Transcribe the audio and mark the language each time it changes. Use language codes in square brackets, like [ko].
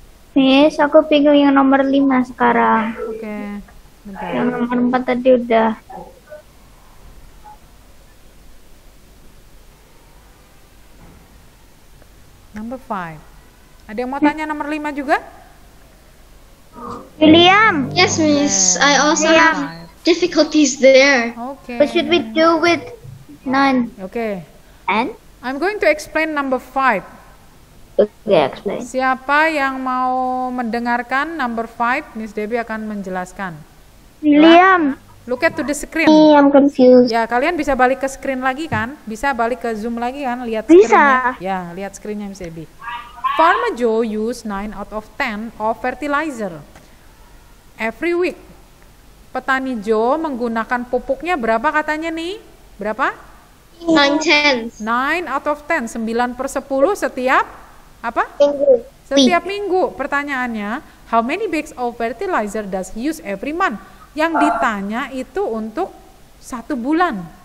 [id] Miss, aku bingung yang nomor 5 sekarang. Oke. Bentar. Yang nomor 4 tadi udah. [en] Number 5. [id] Ada yang mau tanya nomor 5 juga? William, [en] Yes, Miss. I also Yeah. have difficulties there. Oke. what should we do with 9 Oke. and? I'm going to explain number 5. Okay, explain. [id] Siapa yang mau mendengarkan number 5? Miss Debbie akan menjelaskan. William, [en] Look at to the screen. I'm confused. [id] Ya, kalian bisa balik ke screen lagi kan? Bisa balik ke Zoom lagi kan? Lihat Bisa. screen-nya. Ya, lihat screen-nya Miss Debbie. [en] Farmer Joe use 9 out of 10 of fertilizer every week. [id] Petani Joe menggunakan pupuknya berapa katanya nih? Berapa? 9/10. 9 out of 10, 9/10 setiap apa? Minggu. Setiap minggu. [en] Pertanyaannya, how many bags of fertilizer does he use every month? [id] Yang ditanya itu untuk 1 bulan.